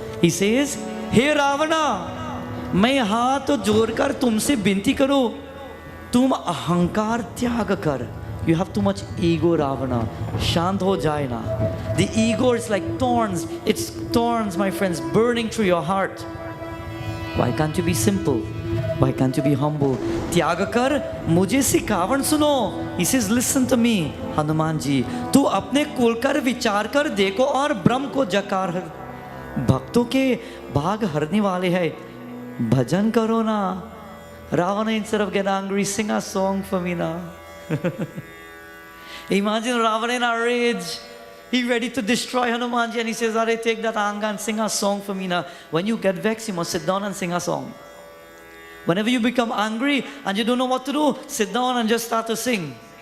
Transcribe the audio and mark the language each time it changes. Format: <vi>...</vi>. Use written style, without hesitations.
<en>He says, Hey Ravana,</en> <hi>मैं हाथ जोड़कर तुमसे विनती करूं, तुम अहंकार त्याग कर.</hi> <en>You have too much ego, Ravana.</en> <hi>शांत हो जाए ना.</hi> <en>The ego is like thorns. It's thorns, my friends, burning through your heart. Why can't you be simple? Why can't you be humble?</en> <hi>त्याग कर, मुझे सिखावन सुनो.</hi> <en>He says, listen to me, Hanuman ji.</en> <hi>तू अपने कुल कर विचार कर देखो और ब्रह्म को जकार. भक्तों के भाग हरने वाले हैं. भजन करो ना.</hi> <en>Ravana, instead of getting angry, sing a song for me now. Imagine Ravana in a rage. He ready to destroy Hanumanji and he says, Are, take that anger and sing a song for me now. When you get vexed, you must sit down and sing a song. Whenever you become angry and you don't know what to do, sit down and just start to sing.</en>